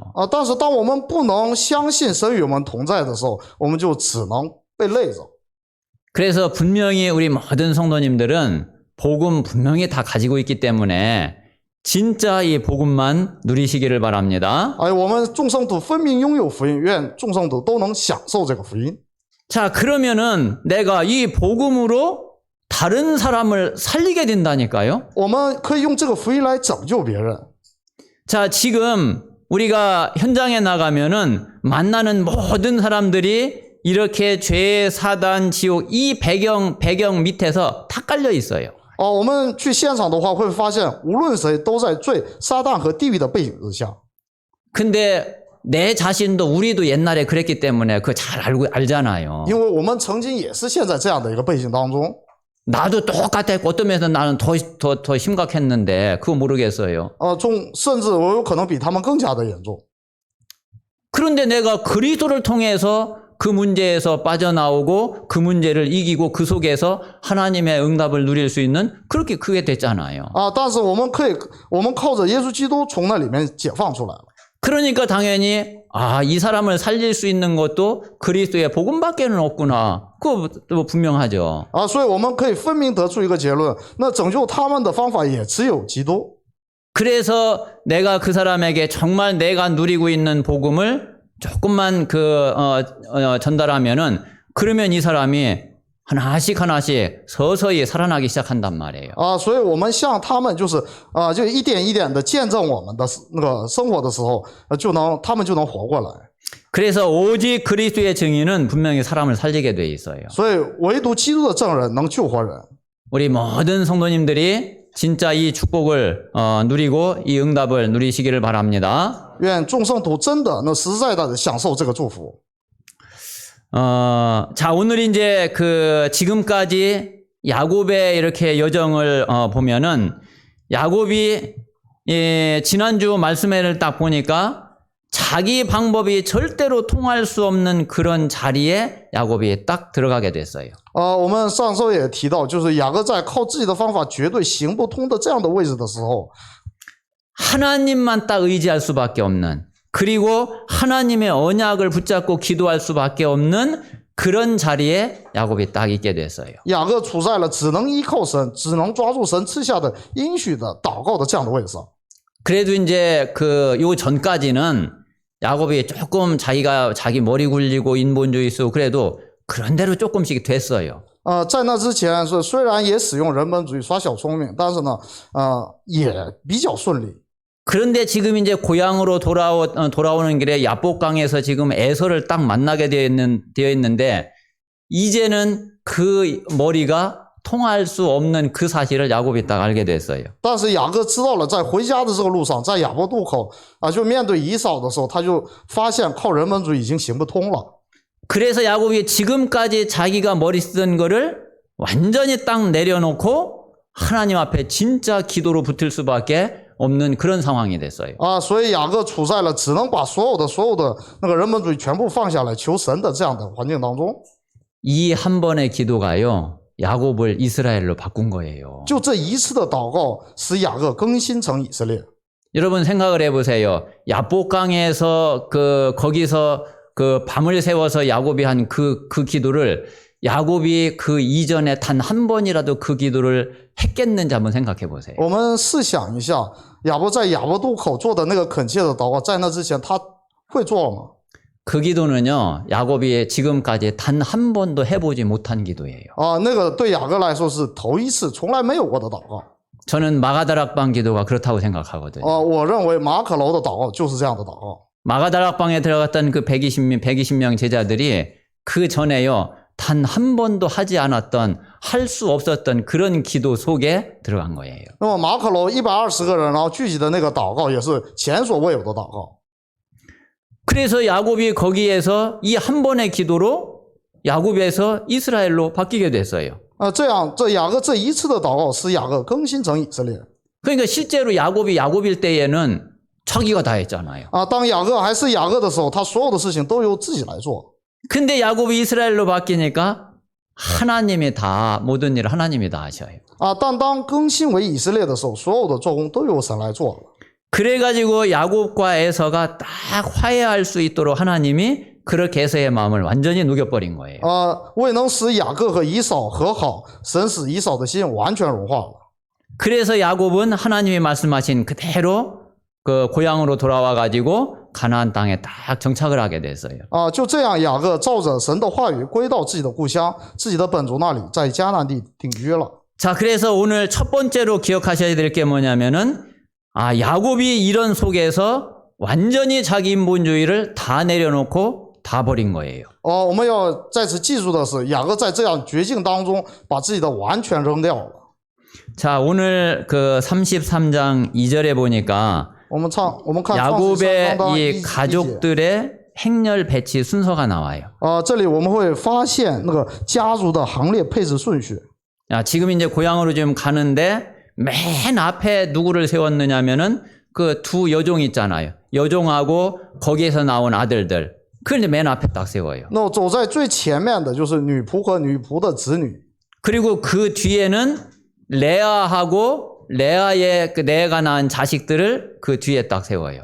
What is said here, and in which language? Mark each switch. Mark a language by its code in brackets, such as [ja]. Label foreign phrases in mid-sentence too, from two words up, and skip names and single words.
[zh] 但是当我们不能相信神与我们同在的时候，我们就只能被累着。 [ko] 그래서 분명히 우리 모든 성도님들은 복음 분명히 다 가지고 있기 때문에 진짜 이 복음만 누리시기를 바랍니다. [zh] 我们众圣徒分明拥有福音，愿众圣徒都能享受这个福音。 [ko] 자, 그러면은 내가 이 복음으로 다른 사람을 살리게 된다니까요. [zh] 我们可以用这个福音来拯救别人。 [ko] 자, 지금 우리가 현장에 나가면은 만나는 모든 사람들이 이렇게 죄, 사단, 지옥 이 배경 밑에서 다 깔려 있어요. [zh] 我们去现场的话，会发现无论谁都在罪、撒旦和地狱的背景之下。 [ko] 근데 내 자신도 우리도 옛날에 그랬기 때문에 그거 잘 알잖아요. [zh] 因为我们曾经也是陷在这样的一个背景当中。 [ko] 나도 똑같았고 어떤 면에서 나는 더 심각했는데 그거 모르겠어요. [zh] 甚至我有可能比他们更加的严重。 [ko] 그런데 내가 그리스도를 통해서 그 문제에서 빠져나오고 그 문제를 이기고 그 속에서 하나님의 응답을 누릴 수 있는 그렇게 크게 됐잖아요. [zh] 但是我们靠着耶稣基督从那里面解放出来了。 [ko] 그러니까 당연히 이 사람을 살릴 수 있는 것도 그리스도의 복음밖에는 없구나. 그거 분명하죠. [zh] 所以我们可以分明得出一个结论，那拯救他们的方法也只有基督。 [ko] 그래서 내가 그 사람에게 정말 내가 누리고 있는 복음을 조금만 전달하면은 그러면 이 사람이 하나씩 서서히 살아나기 시작한단 말이에요. [zh] 所以我们向他们就一点一点的见证我们的那个生活的时候，他们就能活过来。 [ko] 그래서 오직 그리스도의 증인은 분명히 사람을 살리게 돼 있어요. [zh] 所以唯独基督的证人能救活人。 [ko] 우리 모든 성도님들이 진짜 이 축복을 누리고 이 응답을 누리시기를 바랍니다. [zh] 愿众圣徒真的能实在的享受这个祝福。 [ko] 자, 오늘 이제 지금까지 야곱의 이렇게 여정을 보면은 야곱이 지난주 말씀회를 딱 보니까 자기 방법이 절대로 통할 수 없는 그런 자리에 야곱이 딱 들어가게 됐어요. [zh] 我们上周也提到，就是雅各在靠自己的方法绝对行不通的这样的位置的时候， [ko] 하나님만 딱 의지할 수밖에 없는, 그리고 하나님의 언약을 붙잡고 기도할 수밖에 없는 그런 자리에 야곱이 딱 있게 됐어요. [zh] 雅各处在了只能依靠神、只能抓住神赐下的应许的祷告的这样的位置上。 [ko] 그래도 이제 요 전까지는 야곱이 조금 자기 머리 굴리고 인본주의 쓰고 그래도 그런 대로 조금씩 됐어요. [zh] 在那之前是虽然也使用人本主义耍小聪明，但是呢，也比较顺利。 [ko] 그런데 지금 이제 고향으로 돌아오는 길에 야복강에서 지금 에서를 딱 만나게 되어 있는데 이제는 그 머리가 통할 수 없는 그 사실을 야곱이 딱 알게 됐어요. [zh] 但是雅各知道了，在回家的这个路上，在雅博渡口就面对以扫的时候，他就发现靠人本主义已经行不通了。 [ko] 그래서 야곱이 지금까지 자기가 머리 쓰던 거를 완전히 딱 내려놓고 하나님 앞에 진짜 기도로 붙을 수밖에 없는 그런 상황이 됐어요. [zh] 所以雅各处在了只能把所有的那个人本主义全部放下来求神的这样的环境当中。 [ko] 이 한 번의 기도가요, 야곱을 이스라엘로 바꾼 거예요. [zh] 就这一次的祷告，使雅各更新成以色列。 [ko] 여러분 생각을 해보세요. 야복강에서 거기서 밤을 새워서 야곱이 한 그 기도를 야곱이 그 이전에 단 한 번이라도 그 기도를 했겠는지 한번 생각해 보세요. [zh] 我们试想一下，亚伯在雅博渡口做的那个恳切的祷告，在那之前他会做了吗？ [ko] 그 기도는요, 야곱이 지금까지 단 한 번도 해보지 못한 기도예요. [zh] 那个对雅各来说是头一次，从来没有过的祷告。 [ko] 저는 마가다락방 기도가 그렇다고 생각하거든요. [zh] 我认为马可楼的祷告就是这样的祷告。 [ko] 마가다락방에 들어갔던 그 120명 제자들이 그 전에요, 단 한 번도 하지 않았던, 할 수 없었던 그런 기도 속에 들어간 거예요. [zh] 那么马可楼120个人，然后聚集的那个祷告也是前所未有的祷告。 [ko] 그래서 야곱이 거기에서 이 한 번의 기도로 야곱에서 이스라엘로 바뀌게 됐어요. [zh] 这样这雅各这一次的祷告使雅各更新成以色列。 [ko] 그러니까 실제로 야곱일 때에는 자기가 다 했잖아요. [zh] 当雅各还是雅各的时候，他所有的事情都由自己来做。 [ko] 근데 야곱이 이스라엘로 바뀌니까 하나님이 다, 모든 일을 하나님이 다 하셔요. [zh] 但当更新为以色列的时候，所有的做工都由神来做了。 [ko] 그래가지고 야곱과 에서가 딱 화해할 수 있도록 하나님이 그렇게 에서의 마음을 완전히 녹여버린 거예요. [zh] 未能使雅各和以扫和好，神使以扫的心完全融化了。 [ko] 그래서 야곱은 하나님이 말씀하신 그대로 그 고향으로 돌아와가지고 가나안 땅에 딱 정착을 하게 됐어요. [zh] 就这样，雅各照着神的话语归到自己的故乡、自己的本族那里，在迦南地定居了。 [ko] 자, 그래서 오늘 첫 번째로 기억하셔야 될 게 뭐냐면은, 야곱이 이런 속에서 완전히 자기 인본주의를 다 내려놓고 다 버린 거예요. [zh] 我们要在此记住的是，雅各在这样绝境当中，把自己的完全扔掉了。 [ko] 자, 오늘 그 33장 2절에 보니까 [zh] 我们看 [ko] 야곱의 [zh] 33章的 [ko] 이 [zh] 1节 [ko] 가족들의 행렬 배치 순서가 나와요. [zh] 这里我们会发现那个家族的行列配置顺序。 [ko] 지금 이제 고향으로 지금 가는데 맨 앞에 누구를 세웠느냐면은 그 두 여종 있잖아요. 여종하고 거기에서 나온 아들들. 그걸 이제 맨 앞에 딱 세워요. [zh] 那走在最前面的就是女仆和女仆的子女。 [ko] 그리고 그 뒤에는 레아하고 레아의 레아가 낳은 자식들을 그 뒤에 딱 세워요.